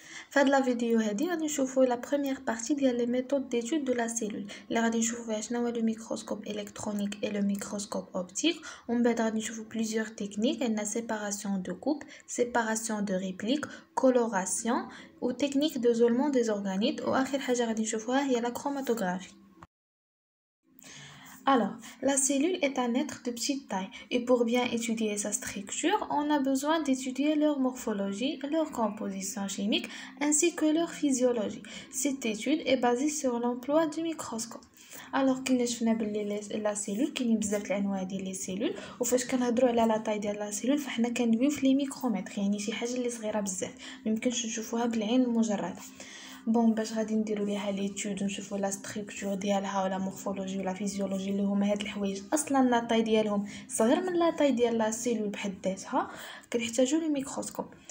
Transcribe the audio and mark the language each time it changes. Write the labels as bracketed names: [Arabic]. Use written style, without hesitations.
[French] Fin de la vidéo [Arabic] هذه غادي نشوفوا [French] la première partie ديال les méthodes d'étude de la cellule. [Arabic] اللي غادي نشوفوا فيها شنو هو [French] le microscope électronique et le microscope optique. [Arabic] ومن بعد غادي نشوفوا [French] plusieurs techniques, عندنا séparation de coupe, séparation de réplique, coloration ou technique d'isolement des organites. [Arabic] واخر حاجه غادي نشوفوها هي la chromatographie. [French] Alors, la cellule est un être de petite taille et pour bien étudier sa structure, on a besoin d'étudier leur morphologie, leur composition chimique ainsi que leur physiologie. Cette étude est basée sur l'emploi du microscope. [Arabic] Alors كنا شفنا بلي لا سيلول كاينين بزاف الانواع ديال لي سيلول وفاش كنهضروا على لا طاي ديال لا سيلول فحنا كندويو في لي ميكرومتر يعني شي حاجه اللي صغيره بزاف ميمكنش نشوفوها بالعين المجرده. بون باش غادي نديروا ليها ليتود ونشوفوا لا ستركتور ديالها ولا مورفولوجي ولا فيزيولوجي اللي هما هاد الحوايج اصلا لا طاي ديالهم صغير من لا طاي ديال لا سيلول بحد ذاتها كنحتاجوا لي ميكروسكوب.